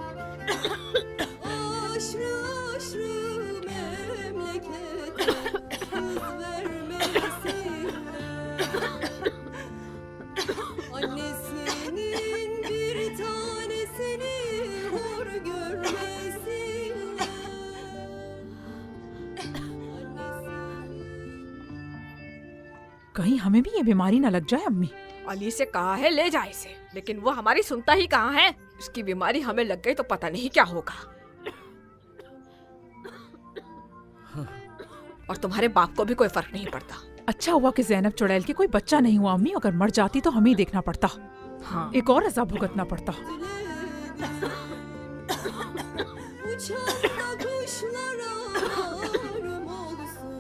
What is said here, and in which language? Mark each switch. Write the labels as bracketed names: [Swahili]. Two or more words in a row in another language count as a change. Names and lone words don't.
[Turkish] Aşrı aşrı memlekete kız vermesinler. Annesinin bir tanesini hor görmesinler. [Hindi] कहीं हमें भी ये बीमारी न लग जाए अम्मी। अली से कहा है ले जाए इसे, लेकिन वो हमारी सुनता ही कहाँ है। इसकी बीमारी हमें लग गई तो पता नहीं क्या होगा। और तुम्हारे बाप को भी कोई फर्क नहीं पड़ता। अच्छा हुआ कि ज़ैनब चुड़ैल की कोई बच्चा नहीं हुआ अम्मी, अगर मर जाती तो हमें ही देखना पड़ता। हाँ। एक और अज़ाब भुगतना पड़ता। [Turkish] Uçan kuşlara arım olsun.